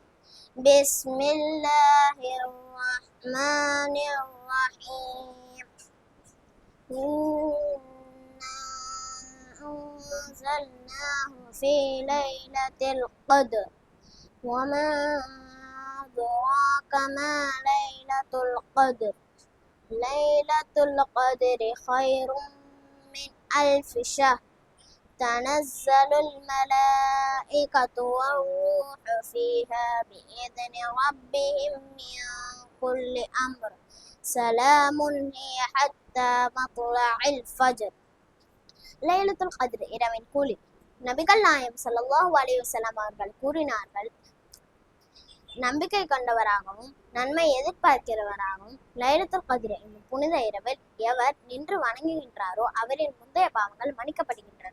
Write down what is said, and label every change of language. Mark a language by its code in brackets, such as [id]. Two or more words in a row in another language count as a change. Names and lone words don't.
[ar] بسم الله الرحمن الرحيم. إنا أنزلناه في ليلة القدر. வமா أدراك ما ليلة القدر ليلة القدر خير من 1000 شهر تنزل الملائكة والروح فيها بإذن ربهم من كل أمر سلام هي حتى مطلع الفجر. [ta] லைலத்துல் கத்ர் இரவின் கூலி. நபிகள் நாயகம் [ar] صلى الله عليه وسلم [ta] அவர்கள் கூறினார்கள், நம்பிக்கை கொண்டவராகவும் நன்மை எதிர்பார்க்கிறவராகவும் லைலத்துல் கத்ர் என்னும் புனித இரவில் எவர் நின்று வணங்குகின்றாரோ அவரின் முந்தைய பாவங்கள் மன்னிக்கப்படுகின்றன.